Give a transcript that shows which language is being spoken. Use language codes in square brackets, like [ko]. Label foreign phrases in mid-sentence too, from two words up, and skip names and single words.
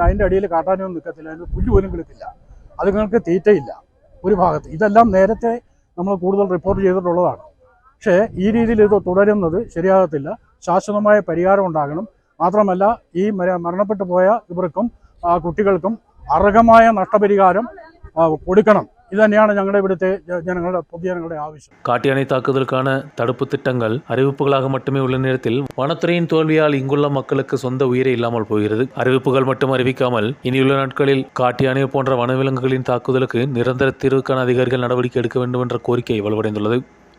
[ml] അതിൻ്റെ അടിയിൽ കാട്ടാനൊന്നും നിൽക്കത്തില്ല, അതിന് പുല്ല് പോലും കിളിക്കില്ല, അതുങ്ങൾക്ക് തീറ്റയില്ല ഒരു ഭാഗത്ത്. ഇതെല്ലാം നേരത്തെ നമ്മൾ കൂടുതൽ റിപ്പോർട്ട് ചെയ്തിട്ടുള്ളതാണ്. പക്ഷേ ഈ രീതിയിൽ ഇത് തുടരുന്നത് ശരിയാകത്തില്ല. ശാശ്വതമായ പരിഹാരം ഉണ്ടാകണം. മാത്രമല്ല ഈ മരണപ്പെട്ടു പോയ ഇവർക്കും കുട്ടികൾക്കും അർഹമായ നഷ്ടപരിഹാരം കൊടുക്കണം. இது தന്നെയാണ് ഞങ്ങളുടെ ഇവിടുത്തെ പൊതുജനങ്ങളുടെ ആവശ്യം. [ta] காட்டியானை தாக்குதலுக்கான தடுப்பு திட்டங்கள் அறிவிப்புகளாக மட்டுமே உள்ள நேரத்தில் வனத்துறையின் தோல்வியால் இங்குள்ள மக்களுக்கு சொந்த உயிரே இல்லாமல் போகிறது. அறிவிப்புகள் மட்டும் அறிவிக்காமல் இனியுள்ள நாட்களில் காட்டியானை போன்ற வனவிலங்குகளின் தாக்குதலுக்கு நிரந்தர தீர்வுக்கான அதிகாரிகள் நடவடிக்கை எடுக்க வேண்டும் என்ற கோரிக்கை வலுவடைந்துள்ளது.